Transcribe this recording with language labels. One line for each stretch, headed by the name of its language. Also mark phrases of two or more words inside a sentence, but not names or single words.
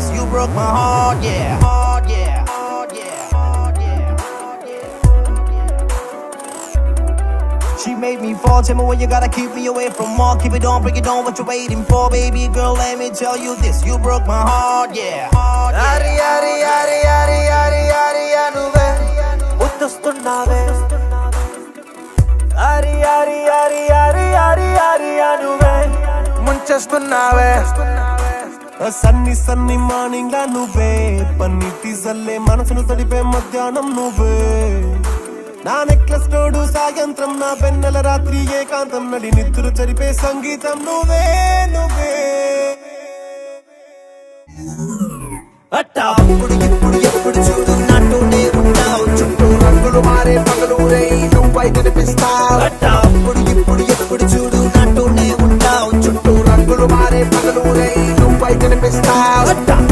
English: You broke my heart, yeah. Heart, yeah. Heart, yeah. Heart, yeah. Heart, yeah. She made me fall, tell me what you gotta keep me away from all. Keep it on, break it down, what you waiting for, baby girl, let me tell you this. You broke my heart, yeah. Heart, yeah.
Telugu: అరి, అరి, అరి, అరి, అరి, అరి, అనువే. Uttustunnave. అరి, అరి, అరి, అరి, అరి, అరి, అనువే. Munchestunnave.
English: sunny morning
Telugu: లా నువ్వే పన్నీటి జల్లే మనసును తడిపే మధ్యాహ్నం నువ్వే నా నెక్లెస్ తోడు సాయంత్రం నా వెన్నెల రాత్రి ఏకాంతం నడి నిద్ర చరిపే సంగీతం నువ్వే అట్టా ఇప్పుడు ఎప్పుడు చూడు నాతోనే ఉంటావు చుట్టూ రంగులు మారే పగలు రే నువ్వై కనిపిస్తావు అట్టా ఇప్పుడు ఎప్పుడు చూడు నాతోనే ఉంటావు చుట్టూ రంగులు మారే పగలు రే నువ్వై కనిపిస్తావు అట్టా